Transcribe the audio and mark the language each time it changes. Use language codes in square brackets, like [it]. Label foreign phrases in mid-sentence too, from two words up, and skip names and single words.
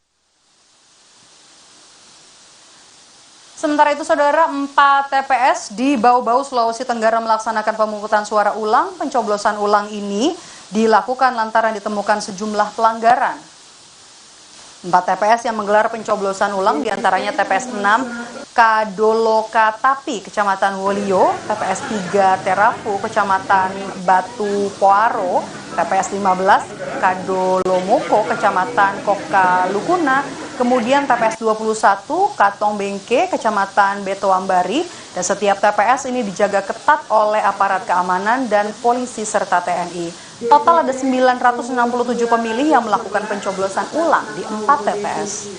[id] Sementara itu, Saudara, 4 TPS di Bau-Bau, Sulawesi Tenggara melaksanakan pemungutan suara ulang. Pencoblosan ulang ini dilakukan lantaran ditemukan sejumlah pelanggaran. 4 TPS yang menggelar pencoblosan ulang diantaranya TPS 6 Kadolokatapi, Kecamatan Wolio, TPS 3 Terafu, Kecamatan Batu Poaro, TPS 15 Kadolomoko, Kecamatan Kokalukuna, kemudian TPS 21 Katong Bengke, Kecamatan Betoambari, dan setiap TPS ini dijaga ketat oleh aparat keamanan dan polisi serta TNI. Total ada 967 pemilih yang melakukan pencoblosan ulang di 4 TPS.